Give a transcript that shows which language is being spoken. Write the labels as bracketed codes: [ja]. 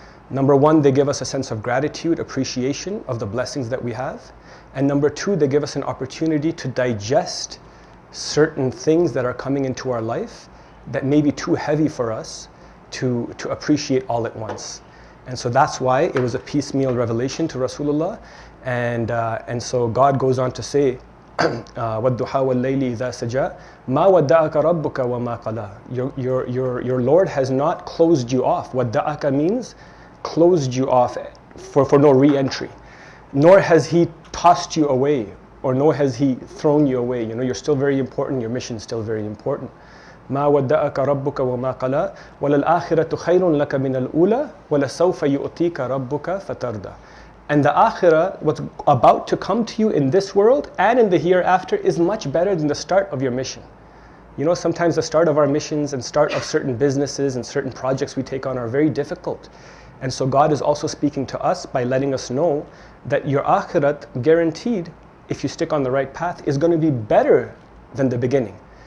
[en] Number 1, they give us a sense of gratitude, appreciation of the blessings that we have. And number 2, they give us an opportunity to digest certain things that are coming into our life that may be too heavy for us to appreciate all at once. And so that's why it was a piecemeal revelation to Rasulullah. And so God goes on to say, [ar] وَالضُّحَى وَاللَّيْلِ إِذَا سَجَى مَا وَدَّعَكَ رَبُّكَ وَمَا قَلَى. [en] Your Lord has not closed you off. وَدَّعَكَ means closed you off for no re-entry. Nor has He tossed you away, or nor has He thrown you away. You know, you're still very important, your mission is still very important. [ar] ما ودعك ربك وما قلى وللآخرة خير لك من الأولى ولسوف يؤتيك ربك فترضى. [en] And the akhirah, what's about to come to you in this world and in the hereafter, is much better than the start of your mission. You know, sometimes the start of our missions and start of certain businesses and certain projects we take on are very difficult. And so God is also speaking to us by letting us know that your akhirat, guaranteed, if you stick on the right path, is going to be better than the beginning.